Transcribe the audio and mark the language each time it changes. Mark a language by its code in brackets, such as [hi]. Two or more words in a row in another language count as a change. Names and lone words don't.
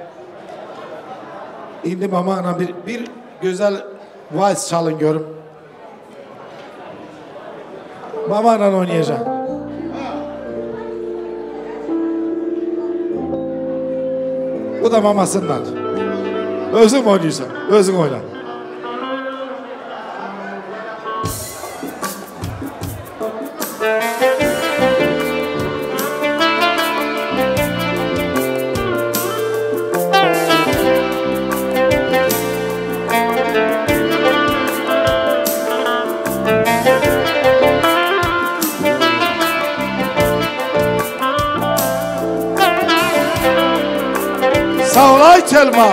[az] İndi mama ana bir güzel vals çalın görün. Mama anan oynayacak. Bu da mamasından. [tr] Özün oynuyorsan. Özün oyna. [az] Sağ ol ay Telman.